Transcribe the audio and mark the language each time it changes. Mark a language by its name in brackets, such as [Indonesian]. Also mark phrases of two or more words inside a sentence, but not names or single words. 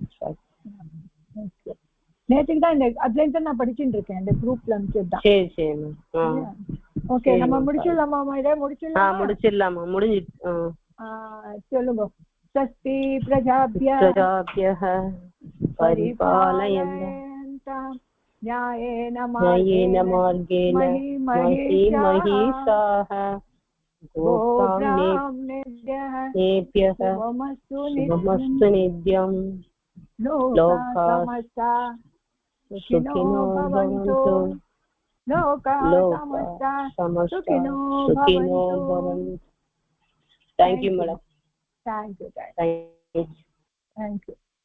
[Tamil] நேற்றுக்கு தான் இந்த அதுலேருந்து நான் படிச்சுட்டு இருக்கேன். இந்த குரூப்ல அனுப்பிச்சுதான். சரி சரி மேம். ஓகே நம்ம முடிச்சிடலாமா? இதை முடிச்சிடலாமா? முடிஞ்சிட்டு [Sanskrit] சொல்லுங்க. स्वस्ति प्रजाभ्यः परिपालयन्ताम् न्यायेन मार्गेण महिषाः गोब्राह्मणेभ्यः शुभमस्तु नित्यं लोकाः सुखिनो भवन्तु लोकाः समस्ताः सुखिनो भवन्तु. [English] Thank you madam. Thank you.